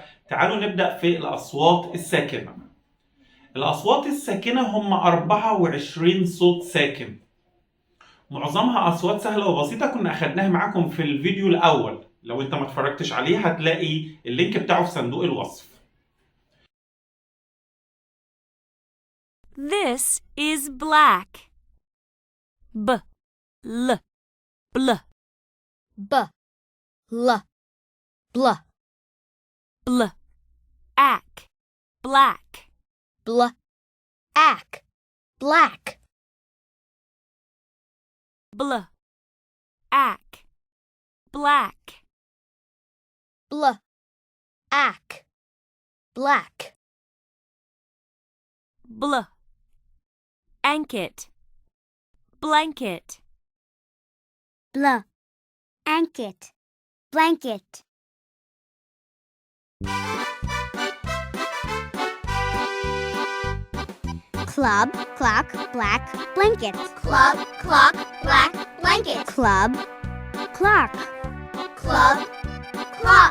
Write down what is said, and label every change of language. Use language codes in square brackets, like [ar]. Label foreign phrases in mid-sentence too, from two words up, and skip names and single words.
[ar] تعالوا نبدأ في الأصوات الساكنة. الأصوات الساكنة هم 24 صوت ساكن. معظمها أصوات سهلة وبسيطة، كنا أخدناها معاكم في الفيديو الأول. لو أنت ما اتفرجتش عليه هتلاقي اللينك بتاعه في صندوق الوصف. [en] This is black. B, l, bl. B, l, bl. Bl, ack, black. Bl, ack, black. Bl, ack, black. Bl, ack, black. Bl, anket, blanket. Bl, anket, blanket. Club, clock, black, blanket. Club, clock, black, blanket. Club, clock, Club, clock,